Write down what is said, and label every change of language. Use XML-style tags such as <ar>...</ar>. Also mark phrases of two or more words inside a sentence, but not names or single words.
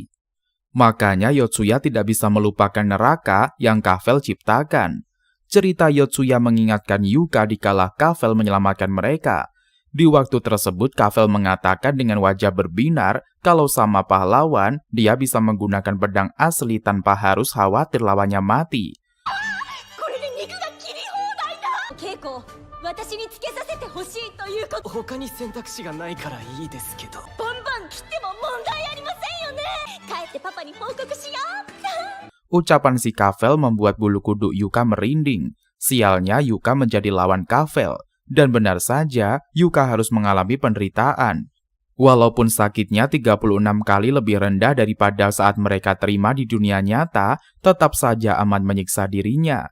<id>Makanya Yotsuya tidak bisa melupakan neraka yang Kafel ciptakan. Cerita Yotsuya mengingatkan Yuka dikala Kafel menyelamatkan mereka. Di waktu tersebut Kafel mengatakan dengan wajah berbinar kalau sama pahlawan dia bisa menggunakan pedang asli tanpa harus khawatir lawannya mati.</id> <ja>私につけさせてほしいということ。他に選択肢がないからいいですけど。バンバン切っても問題ありませんよね。帰ってパパに報告しよう。</ja> <id>Ucapan si Kavel membuat bulu kuduk Yuka merinding. Sialnya Yuka menjadi lawan Kavel. Dan benar saja, Yuka harus mengalami penderitaan. Walaupun sakitnya 36 kali lebih rendah daripada saat mereka terima di dunia nyata, tetap saja aman menyiksa dirinya.</id>